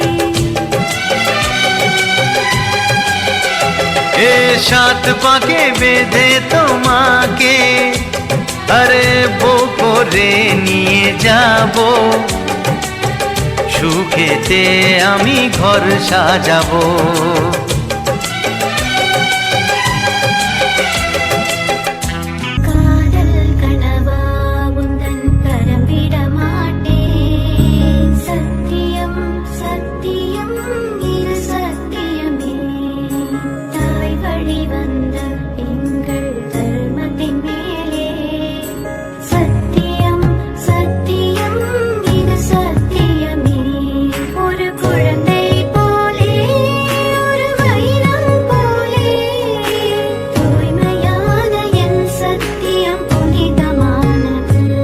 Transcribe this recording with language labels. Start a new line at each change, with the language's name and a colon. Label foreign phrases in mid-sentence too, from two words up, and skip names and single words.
Bangla: এ সাত পাকে বেঁধে তোমাকে আরে বো করে নিয়ে যাব, সুখেতে আমি ঘর সাজাবো।
Tamil: காதல் கனவா உந்தன் கரம் விட மாட்டேன், சத்தியம் சத்தியம் இது சத்தியமே, தாய் வழி வந்த எங்கள் தர்மத்தின் மேலே, சத்தியம் சத்தியம் இது சத்தியமே, ஒரு குழந்தை போலே ஒரு வைரம் போலே, தூய்மையான என் சத்தியம் புனிதமானது.